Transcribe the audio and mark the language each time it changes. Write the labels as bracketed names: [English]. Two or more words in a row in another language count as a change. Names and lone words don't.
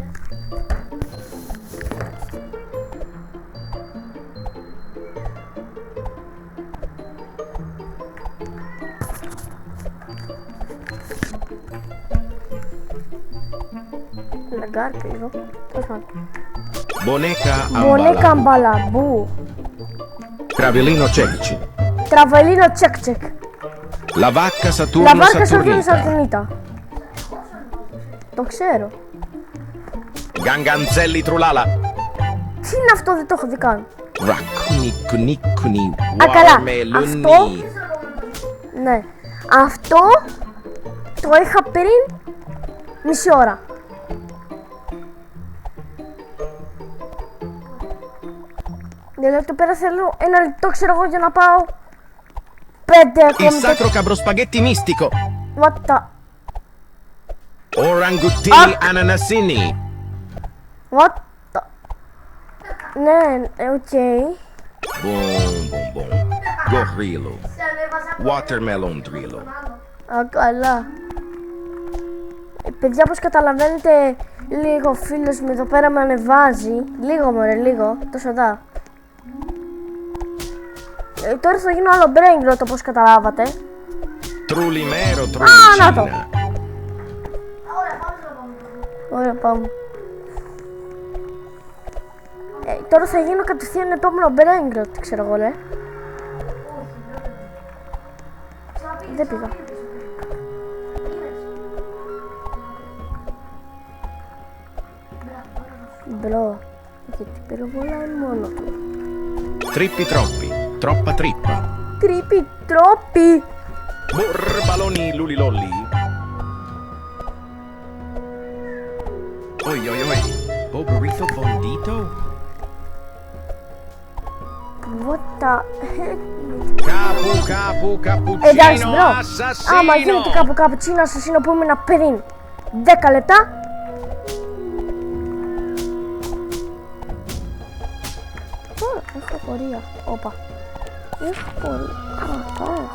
[Greek] Λαγκάρ λίγο. Τέλος πάντων. Boneca Μπονέκα ambala. μπαλαμπού. Cravellino cecci. Τραβελίνο τσεκ τσεκ. La vacca Saturno Λαβάρκα Σαρτούνη Saturnita. Σαρτουνίτα. Το ξέρω. Ganganzelli trulala. Τι είναι αυτό, δεν το έχω δει καν. Raccuni cunicuni. Α, καλά. Watermeloni. Αυτό... Ναι. Αυτό το είχα πριν μισή ώρα. Δηλαδή το πέρα θέλω ένα λεπτό, ξέρω εγώ, για να πάω 5 Il ακόμη. sacro cabrospaghetti mistico. [English] What the... [Greek] Oranguttini ananasini. [English] What the... [Greek] Ναι, οκ. Boom, boom, boom. Gorrillo. Watermelon drillo. Α, καλά. Παιδιά, όπως καταλαβαίνετε, λίγο φίλος μου εδώ πέρα με ανεβάζει. Λίγο μωρέ, λίγο. Τόσο δά. Τώρα θα γίνω άλλο [English] brain rot, [Greek] όπως καταλάβατε. Trulimero, να το. trulicina. Ωραία, πάμε. Τώρα θα γίνω κατευθείαν επόμενο [English] brain rot, [Greek] ξέρω εγώ, λέ. Δεν πήγα. Μπρο. Γιατί πυροβολάει μόνο του. Trippi troppi. Troppa trippa. Τρίπι τρόπι. Borbaloni lulilolli. Oi, oi, oi. Oh, burrito bondito? [English] What the heck? [Greek] Εντάξει, Cappuccino μπρο. Άμα γίνεται assassino! κάπου καπουτσίνο ασασίνο που ήμουν πριν 10 λεπτά. Έχω πορεία. Όπα. Έχω πορεία. Α, θα έχω.